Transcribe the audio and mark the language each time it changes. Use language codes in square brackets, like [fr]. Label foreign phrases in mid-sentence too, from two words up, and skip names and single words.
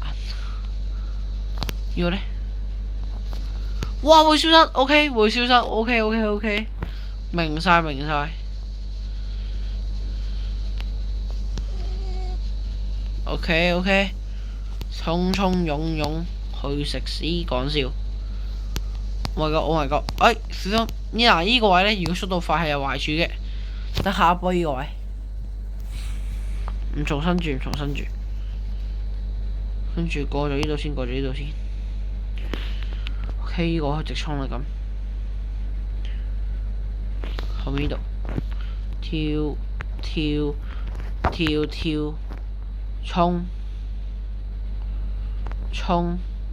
[yue] 呢個呢？哇！會消失 ，OK， 會消失 ，OK， 明晒。OK， 衝湧去食屎，講笑。 [en] Oh my god！ [yue] 哎，小心！呢個位呢，如果速度快係有壞處嘅。等下一波呢個位，唔重新轉，跟住過咗呢度先。OK， 呢個直衝啦咁，後面呢度跳，衝。